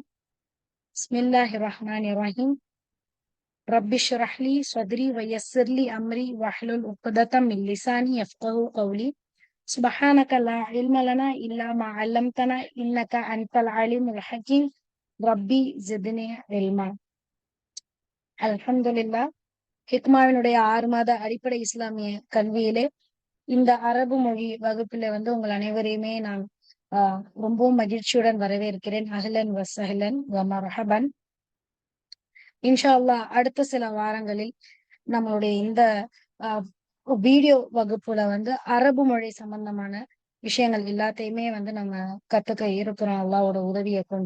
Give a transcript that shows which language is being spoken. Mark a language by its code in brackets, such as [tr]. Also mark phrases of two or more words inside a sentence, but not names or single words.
[ar] بسم الله الرحمن الرحيم. رب اشرح لي صدري ويسر لي أمري واحلل عقدة من لساني يفقهوا قولي. سبحانك لا علم لنا إلا ما علمتنا إنك أنت العليم الحكيم. ربي زدني علما. الحمد لله. [ta] ஹிக்மாவினுடைய 6 மாத அடிப்படை இஸ்லாமிய கல்வியிலே இந்த அரபு மொழி வகுப்பில உங்கள் அனைவரையுமே நான் ரொம்பவும் மகிழ்ச்சியுடன் வரவேற்கிறேன். [ar] أهلا وسهلا ومرحبا. إن شاء الله [ta] அடுத்த சில வாரங்களில் நம்மளுடைய இந்த ஆஹ் வீடியோ வகுப்புல அரபு மொழி சம்பந்தமான விஷயங்கள் எல்லாத்தையுமே நம்ம கத்துக்க இருக்கிறோம் அல்லாஹ்வோட உதவியை கொண்டு.